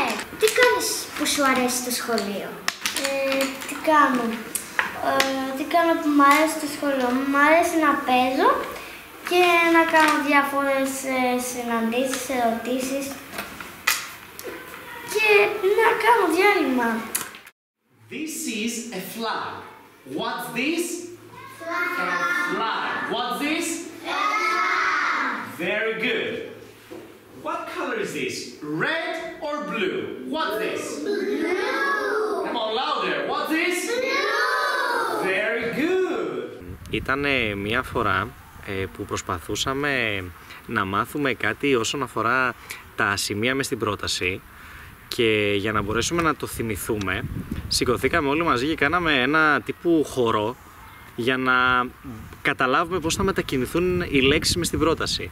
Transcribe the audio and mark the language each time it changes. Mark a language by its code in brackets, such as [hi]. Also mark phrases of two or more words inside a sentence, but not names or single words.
[el] Τι κάνεις που σου αρέσει το σχολείο? Τι κάνω? Τι κάνω που μου αρέσει το σχολείο? Μου αρέσει να παίζω και να κάνω διάφορες συναντήσεις, ερωτήσεις και να κάνω διάλειμμα. [en] This is a flag. What's this? Flag. A flag. What's this? Flag. Very good. What color is this? Red or blue? What's this? Blue. Come on, louder. What's this? Blue. Very good. [el] Ήταν μια φορά που προσπαθούσαμε να μάθουμε κάτι όσον αφορά τα σημεία μες στην πρόταση. Και για να μπορέσουμε να το θυμηθούμε, σηκωθήκαμε όλοι μαζί και κάναμε ένα τύπου χορό για να καταλάβουμε πώς θα μετακινηθούν οι λέξεις μες στην πρόταση.